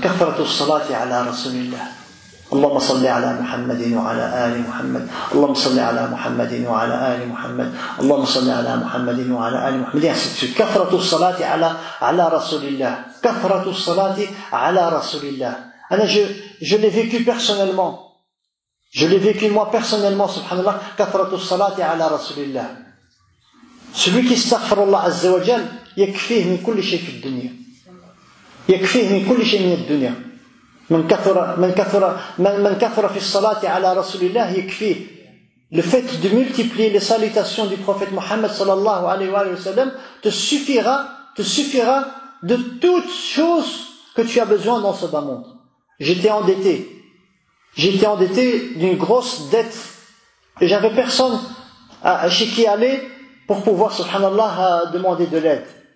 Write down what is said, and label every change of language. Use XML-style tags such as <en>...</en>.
<ar>كثرة الصلاة على رسول الله. اللهم صل على محمد وعلى آل محمد. اللهم صل على محمد وعلى آل محمد. اللهم صل على محمد وعلى آل محمد. كثرة الصلاة على رسول الله. كثرة الصلاة على رسول الله.</ar> <fr>Je l'ai vécu personnellement. Je l'ai vécu moi personnellement, subhanallah.</fr> <ar>كثرة الصلاة على رسول الله.</ar> <fr>Celui qui</fr> <ar>استغفر الله عز وجل يكفيه من كل شيء في الدنيا. يكفيه من كل شيء من الدنيا. من كثر في الصلاة على رسول الله يكفيه.</ar> <fr>Le fait de multiplier les salutations du prophète Mohammed sallallahu alayhi wa sallam te suffira de toutes choses que tu as besoin dans ce bas monde. J'étais endetté d'une grosse dette et j'avais personne chez qui aller pour pouvoir, subhanallah, demander de l'aide.</fr>